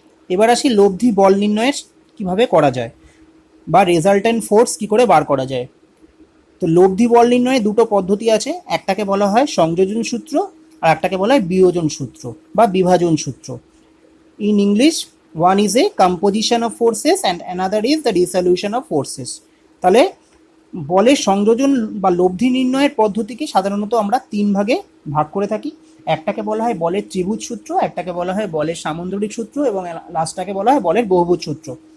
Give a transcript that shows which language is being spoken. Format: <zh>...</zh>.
<bn>এবার আসি লব্ধি বল নির্ণয়ের কিভাবে করা যায় বা রেজাল্টেন্ট ফোর্স কি করে বার করা যায়। তো লব্ধি বল নির্ণয়ে দুটো পদ্ধতি আছে, একটাকে বলা হয় সংযোজন সূত্র আর একটাকে বলা হয় বিয়োজন সূত্র বা বিভাজন সূত্র।</bn> <en>In English one is a composition of forces and another is the dissolution of forces.</en> <bn>তাহলে বলের সংযোজন বা লব্ধি নির্ণয়ের পদ্ধতিকে সাধারণত আমরা 3 ভাগে ভাগ করে থাকি। একটাকে বলা হয় বলের ত্রিভুজ সূত্র, একটাকে বলা হয় বলের সামুদ্রিক সূত্র এবং লাস্টটাকে বলা হয় বলের বহুভুজ সূত্র।</bn>